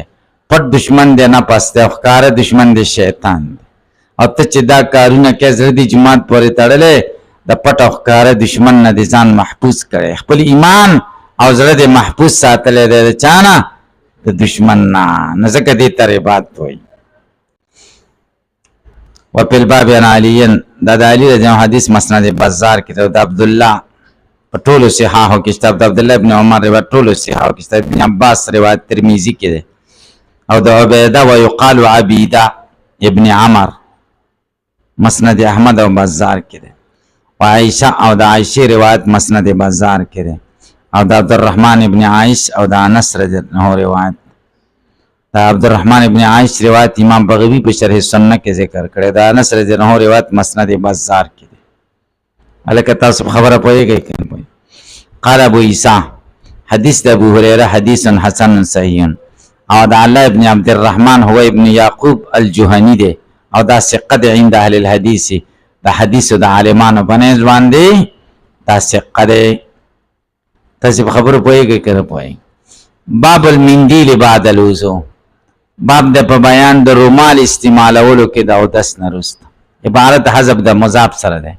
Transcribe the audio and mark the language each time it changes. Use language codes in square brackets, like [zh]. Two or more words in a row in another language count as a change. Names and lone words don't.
[ps] پټ دشمن دی نفس دی، او ښکاره دشمن دی شیطان دی. او ته چې دا کارونه کوې زړه دې جماعت پورې تړلی، د پټ او ښکاره دشمن نه دې ځان محفوظ کړی، خپل ایمان او زړه دې محفوظ ساتلی دی د چا نه؟ د دشمن نه. نو ځکه دې ته رباط وایي. [ar] وفي الباب عن علي، [ps] دا د علي رضی الله حدیث مسند بازار کې د عبدالله په ټولو صحاحو کې شته، د عبدالله ابن عمر روایت ټولو صحاحو کې شته، ابن عباس روایت ترمذی کې ده، او د عبیده [ar] و یقال [ps] عبیده ابن عمر مسند احمد او بازار کې ده، و عائشه او د عائشه روایت مسند بازار کې ده، او د عبدالرحمن ابن عائش او د انس رضی الله عنه روایت. دا عبدالرحمن ابن عائش روایت امام بغوی په شرح سنه کې ذکر کړی، د انس رضی الله عنه روایت مسند بازار کې ده. الکه تاسو خبره پوهیږئ کنه؟ قال ابو عیسی حدیث د ابو هريره حدیث [ar] حسن صحیح، [ps] او د الله ابن عبد الرحمن هو ابن یعقوب الجهنی ده، او دا ثقه ده [ar] عند اهل الحديث، [ps] د حدیث د عالمانو باندې باندې دا ثقه ده. تاسو خبره پوهیږئ کنه؟ پوهیږئ. [ar] باب المندیل بعد الوضو، [ps] باب د په بیان د رومال استعمالولو کې د اودس نه وروسته، عبارت حذف د مضاف سره ده.